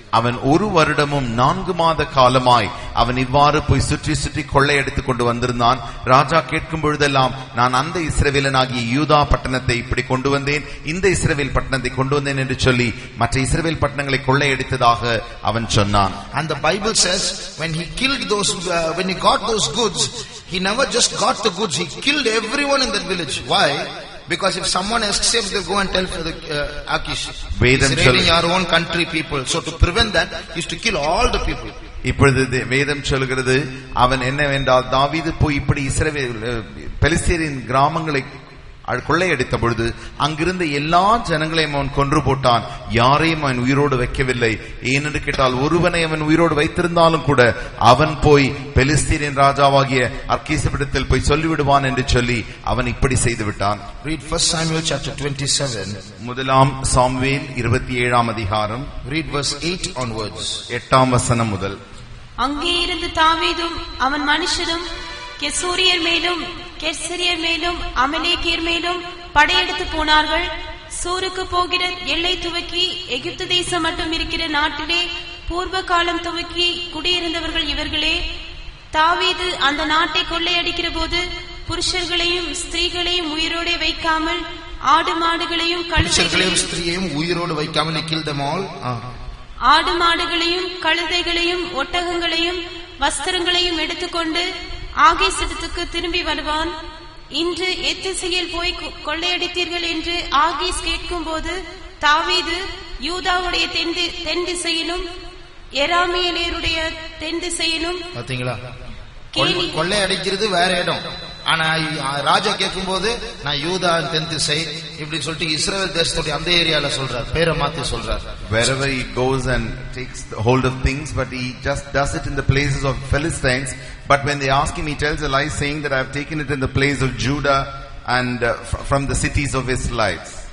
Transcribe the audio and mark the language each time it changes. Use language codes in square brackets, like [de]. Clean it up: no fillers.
[ta] அவன் 1 வருடமும் 4 மாத காலமாய் அவன் இவ்வாறு போய் சுற்றி சுற்றி கொள்ளையடித்துக் கொண்டு வந்திருந்தான். ராஜா கேட்கும் பொழுதெல்லாம் நான் அந்த இஸ்ரவேலனாகிய யூதா பட்டணத்தை இப்படி கொண்டு வந்தேன், இந்த இஸ்ரவேல் பட்டணத்தை கொண்டு வந்தேன் என்று சொல்லி மற்ற இஸ்ரவேல் பட்டணங்களை கொள்ளையடித்ததாக அவன் சொன்னான். [en] And the Bible says when he killed those, when he got those goods, he never just got the goods, he killed everyone in that village. Why? Because if someone escapes, they go and tell for the Achish, he's raiding our own country people. So to prevent that, he used to kill all the people. [ta] இப்பொழுது வேதம் சொல்கிறது அவன் என்னவென்றால் தாவீது போய் இப்படி இஸ்ரவேல் பெலிஸ்தரின் கிராமங்களை கொள்ளையடித்த பொழுது அங்கிருந்த எல்லா ஜனங்களையும் அவன் கொன்று போட்டான். யாரையும் அவன் உயிரோடு வைக்கவில்லை. ஏனென்று கேட்டால் ஒருவனை அவன் உயிரோடு வைத்திருந்தாலும் கூட அவன் போய் பெலிஸ்தீனின் ராஜாவாகிய அர்கீசிடத்தில் போய் சொல்லிவிடுவான் என்று சொல்லி அவன் இப்படி செய்து விட்டான். [en] Read 1 Samuel chapter 27. [ta] முதலாம் சாமுவேல் 27ஆம் அதிகாரம். [en] Read verse 8 onwards. [ta] 8ஆம் வசனம் முதல். அங்கே இருந்து தாவீதும் அவன் மனுஷரும் கெசூரியர் மேலும் கெர்சரியர் மேலும் அமலேக்கியர் மேலும் படையெடுத்து போனார்கள். சூருக்கு போகிற எல்லை துவக்கி எகிப்து தேசம் மட்டும் இருக்கிற நாட்டிலே பூர்வ காலம் துவக்கி குடியிருந்தவர்கள் இவர்களே. தாவீது அந்த நாட்டை கொள்ளையடிக்கிற போது புருஷர்களையும் ஸ்திரீகளையும் உயிரோடு வைக்காமல் ஆடு மாடுகளையும் ஸ்திரீயையும் உயிரோடு வைக்காமல் [en] kill them all. [ta] ஆடு மாடுகளையும் கழுதைகளையும் ஒட்டகங்களையும் வஸ்திரங்களையும் எடுத்துக்கொண்டு ஆகீசிடத்துக்கு திரும்பி வருவான். இன்று எத்திசையில் போய் கொள்ளையடித்தீர்கள் என்று ஆகீஸ் கேட்கும் போது தாவீது யூதாவுடைய தென் திசையிலும் எராமியேலருடைய தென் திசையிலும். பாத்தீங்களா, கொள்ளையடிக்கிறது வேற இடம். ஆனா ராஜா கேட்கும் போது நான் யூதா தென் திசை இப்படி சொல்லிட்டு இஸ்ரவேல் தேசத்துடைய அந்த ஏரியால சொல்றார், பேரை மாத்தி சொல்றார். [en] Wherever he goes and takes hold of things, but he just does it in the places of Philistines. But when they ask him, he tells a lie saying that I have taken it in the place of Judah and from the cities of Israelites.